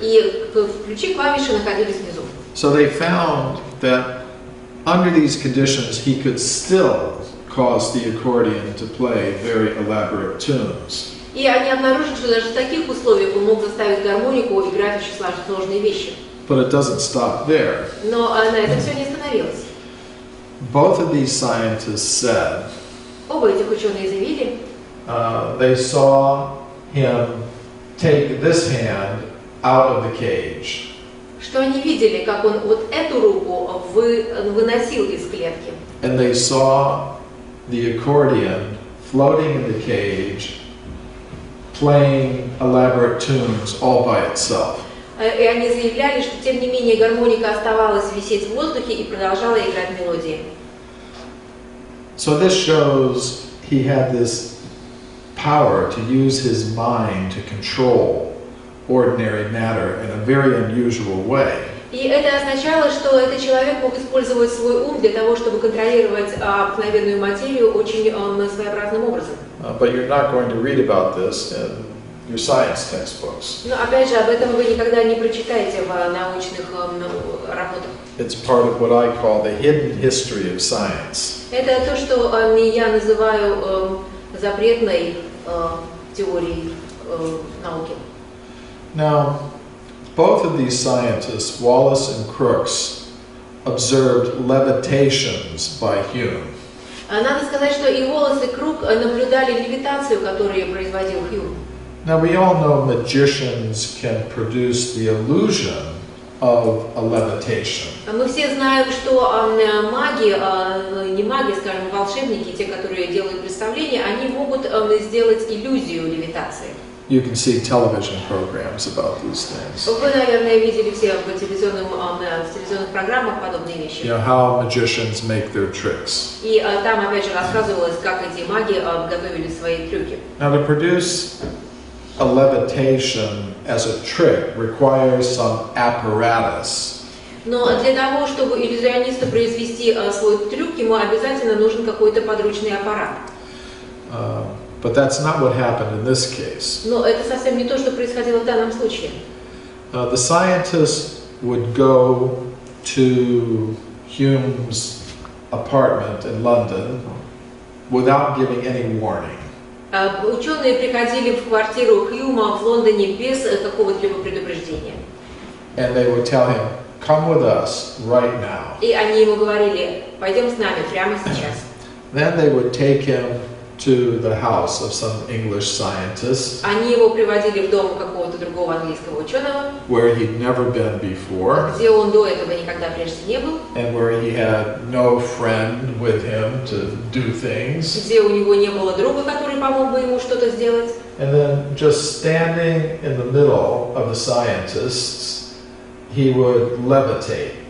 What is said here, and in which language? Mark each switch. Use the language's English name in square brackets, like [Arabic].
[Russian] И ключи клавиши находились внизу. [English] So they found that under these conditions, he could still cause the accordion to play very elaborate tunes. [Russian] И они обнаружили, что даже в таких условиях он мог заставить гармонику играть очень сложные вещи. [English] But it doesn't stop there. [Russian] Но на этом все не остановилось. [English] Both of these scientists said [Russian] Оба этих ученые заявили, [English] they saw him take this hand out of the cage. [Russian] Что они видели, как он вот эту руку выносил из клетки. [English] And they saw the accordion floating in the cage, playing elaborate tunes all by itself. [Russian] И они заявляли, что тем не менее гармоника оставалась висеть в воздухе и продолжала играть мелодии. [English] So this shows he had this power to use his mind to control ordinary matter in a very unusual way. [Russian] И это означало, что этот человек мог использовать свой ум для того, чтобы контролировать обыкновенную материю очень своеобразным образом. [English] But you're not going to read about this in your science textbooks. [Russian] Но опять же, об этом вы никогда не прочитаете в научных работах. [English] It's part of what I call the hidden history of science. [Russian] Это то, что я называю запретной теорией науки. [English] Now, both of these scientists, Wallace and Crookes, observed levitations by Hume. [Russian] Надо сказать, что и Уоллес, и Крук наблюдали левитацию, которую производил Хьюм. [English] Now, we all know magicians can produce the illusion of a levitation. [Russian] Мы все знаем, что маги, не маги, скажем, волшебники, те, которые делают представления, они могут сделать иллюзию левитации. [English] you can see television programs about these things. [Russian] Вы, наверное, видели все в телевизионных программах подобные вещи. [English] You know, how magicians make their tricks. [Russian] И там опять же рассказывалось, как эти маги готовили свои трюки. [English] Now, to produce a levitation as a trick requires some apparatus. [Russian] Но для того, чтобы иллюзионисту произвести свой трюк, ему обязательно нужен какой-то подручный аппарат. [English] But that's not what happened in this case. [Russian] Но это совсем не то, что происходило в данном случае. [English] The scientist would go to Hume's apartment in London without giving any warning. [Russian] Ученые приходили в квартиру Хьюма в Лондоне без какого-либо предупреждения. [English] And they would tell him, "Come with us right now." [Russian] И они ему говорили: пойдем с нами прямо сейчас. [English] Then they would take him to the house of some English scientist, [Russian] Они его приводили в дом какого-то другого английского ученого, [English] where he'd never been before, [Russian] где он до этого никогда прежде не был, [English] and where he had no friend with him to do things. [Russian] где у него не было друга, который помог бы ему что-то сделать. [English] And then just standing in the middle of the scientists, he would levitate.